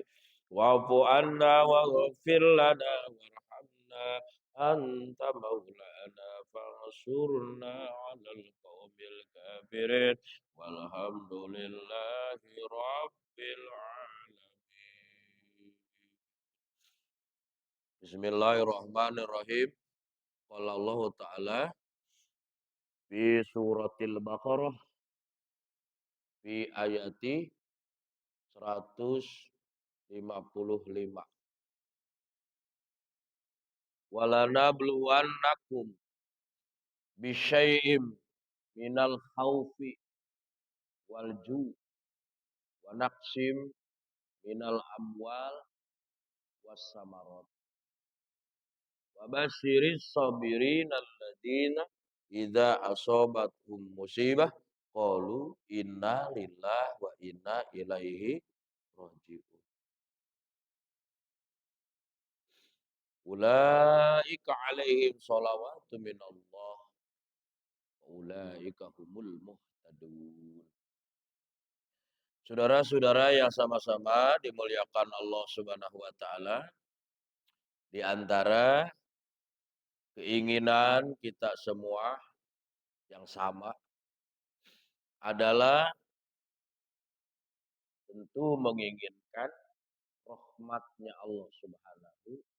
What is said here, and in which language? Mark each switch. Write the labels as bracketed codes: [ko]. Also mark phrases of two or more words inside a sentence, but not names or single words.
[ar] واعف عنا واغفر لنا وارحمنا أنت مولانا فانصرنا على القوم الكافرين. والحمد لله رب العالمين. بسم الله الرحمن الرحيم. قال الله تعالى في سورة البقرة في آية 155. ولنبلونكم بشيء من الخوف والجوع ونقص من الأموال والثمرات. وبشر الصابرين الذين إذا أصابتهم مصيبة قالوا إنا لله وإنا إليه راجعون. أولئك عليهم صلوات من الله وأولئك هم المهتدون. [id] Saudara-saudara yang sama-sama dimuliakan Allah [ar] سبحانه وتعالى, [id] di antara keinginan kita semua yang sama adalah tentu menginginkan rahmatnya [ar] الله سبحانه.